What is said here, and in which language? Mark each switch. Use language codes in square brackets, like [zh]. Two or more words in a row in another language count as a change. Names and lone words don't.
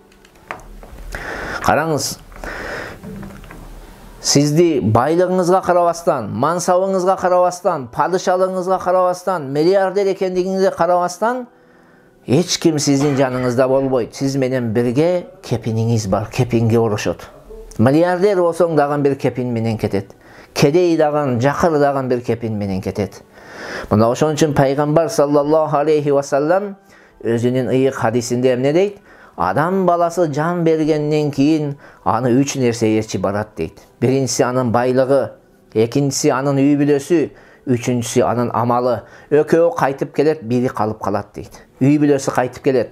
[ky] Караңыз, сизди байлыгыңызга карабастан, мансабыңызга карабастан, падышалыгыңызга карабастан, миллиардер экендигиңизге карабастан, эч ким сиздин жаныңызда болбойт. Сиз менен бирге кепиниңиз бар, кепинге урушот. Миллиардер болсоң дагы бир кепин менен кетет. Кедей дагы, жакыр дагы бир кепин менен кетет. Мына ошон үчүн пайгамбар [ar] صلى الله عليه وسلم [ky] өзүнүн ыйык хадисинде эмне дейт? Адам баласы жан бергенден кийин аны 3 нерсе ээрчи барат дейт. Биринчиси анын байлыгы, экинчиси анын үй бүлөсү, үчүнчүсү анын амалы. Экөө кайтып келет, бири калып калат дейт. Үй бүлөсү кайтып келет.